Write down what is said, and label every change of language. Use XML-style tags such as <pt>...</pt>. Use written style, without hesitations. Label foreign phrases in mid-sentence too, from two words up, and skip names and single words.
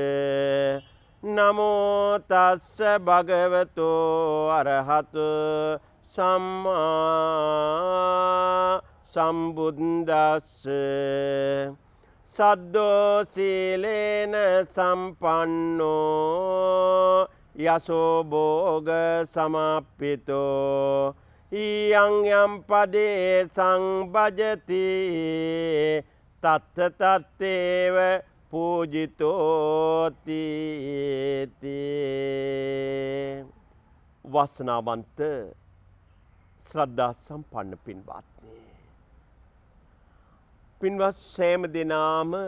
<pi>නමෝ තස්ස භගවතු අරහතු සම්මා සම්බුද්දස්ස සද්දෝ සීලේන සම්පන්නෝ යසෝ භෝග සමාප්පිතෝ යං යම් පදේ සංභජති තත්ත තත්තේව පූජිතෝති.</pi> <si>වාසනාවන්ත ශ්‍රද්ධා සම්පන්න පින්වත්නි, පින්වත් සෑම දෙනාම</si>